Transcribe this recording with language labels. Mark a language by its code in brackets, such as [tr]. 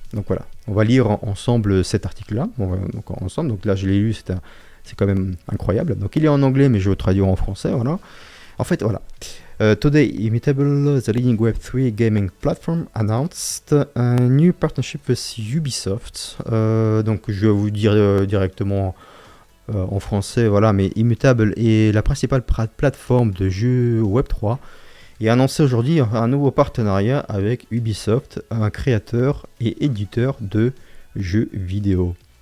[fr] Donc voilà, on va lire ensemble cet article-là, donc ensemble, donc là je l'ai lu, c'est quand même incroyable. Donc il est en anglais, mais je le traduis en français, voilà. En fait, voilà. [en] Today, Immutable, the leading Web3 gaming platform, announced a new partnership with Ubisoft. [fr] Donc je vais vous dire directement en français, voilà, mais Immutable est la principale plateforme de jeux Web3 et a annoncé aujourd'hui un nouveau partenariat avec Ubisoft, un créateur et éditeur de jeux vidéo.